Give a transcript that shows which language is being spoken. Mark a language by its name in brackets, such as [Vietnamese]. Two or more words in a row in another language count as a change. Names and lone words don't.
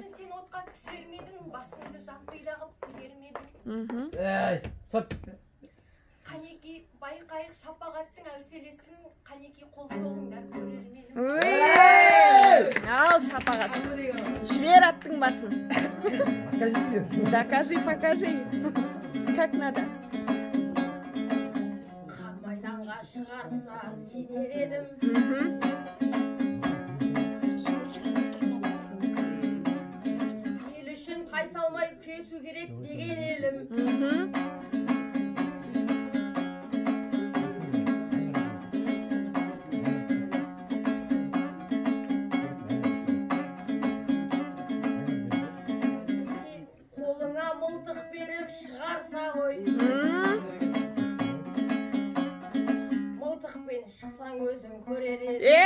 [Kazakh] Сен отқа түсер медің, басыңды жаппайда қып тігер медің. Қанеки байқайық шапағаттың әуселесін, қанеки қол соғыңдар көрер медің. Ал шапағат. Жібер аттың басын. [Russian] Покажи. Как надо. [Kazakh] Қан майданға шығарса сенер едім. Ел үшін тайсалмай күресу керек деген елім. Қолыңа мылтық беріп шығарса ғой, мылтықпен шықсаң өзің көрер едің.